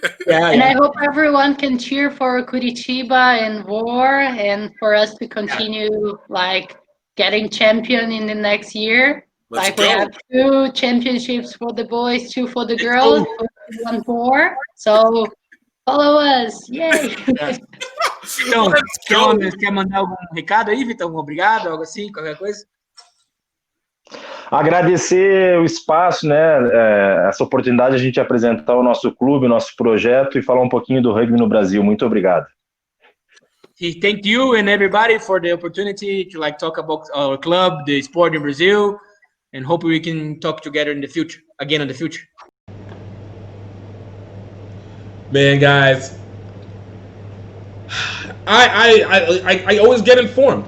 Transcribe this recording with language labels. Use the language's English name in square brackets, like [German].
[English] I hope everyone can cheer for Curitiba and VOR and for us to continue like getting champion in the next year. Let's We have 2 championships for the boys, 2 for the girls, 1 more. So follow us. Yay! [Portuguese] Então, quer mandar algum recado aí, Vitão? Obrigado, algo assim, qualquer coisa? Agradecer o espaço, né? Essa oportunidade de a gente apresentar o nosso clube, o nosso projeto e falar um pouquinho do rugby no Brasil. Muito obrigado. [English] Thank you and everybody for the opportunity to talk about our club, the sport in Brazil, and hope we can talk together in the future, again in the future. Man, guys, I always get informed.